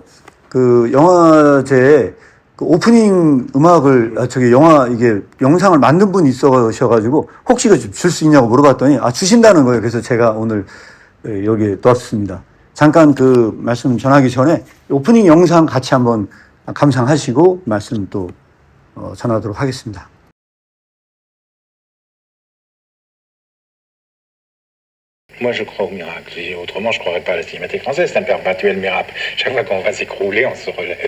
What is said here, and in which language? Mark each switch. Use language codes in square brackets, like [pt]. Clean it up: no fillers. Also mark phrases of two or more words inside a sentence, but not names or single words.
[ko] 그 영화제에 그 오프닝 음악을, 이게 영상을 만든 분이 있어가지고, 혹시 줄 수 있냐고 물어봤더니, 주신다는 거예요. 그래서 제가 오늘 여기에 넣었습니다. 잠깐 그 말씀 전하기 전에 오프닝 영상 같이 한번 감상하시고, 말씀 또 전하도록 하겠습니다. [fr] Moi, je crois au miracle. Autrement, je ne croirais pas à la Cinémathèque française. C'est un perpétuel miracle. Chaque fois qu'on va s'écrouler, on se relève.